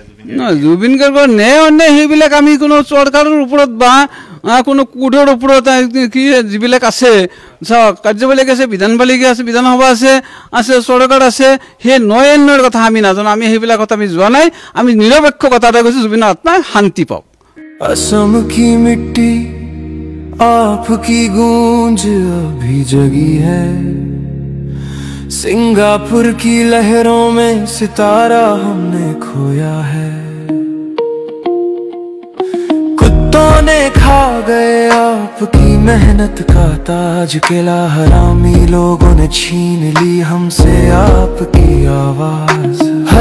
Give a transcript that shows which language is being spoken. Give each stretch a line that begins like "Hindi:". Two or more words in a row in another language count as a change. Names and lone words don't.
Assamese: জুবিন গাৰ্গৰ ন্যায় অন্যায় সেইবিলাক আমি কোনো চৰকাৰৰ ওপৰত বা কোনো কোডৰ ওপৰত কি যিবিলাক আছে, চাওক কাৰ্যপালিকা আছে, বিধানপালিকা আছে, বিধানসভা আছে, চৰকাৰ আছে, সেই ন্যায় অন্যায়ৰ কথা আমি নাজানো, আমি সেইবিলাক কথা আমি যোৱা নাই। আমি নিৰপেক্ষ কথা এটা কৈছোঁ, জুবিনৰ আত্মাই শান্তি পাওক।
Hindi: असम की मिट्टी आपकी गूंज अभी जगी है, सिंगापुर की लहरों में सितारा हमने खोया है, कुत्तों ने खा गए आपकी मेहनत का ताज, किला हरामी लोगों ने छीन ली हमसे आपकी आवाज।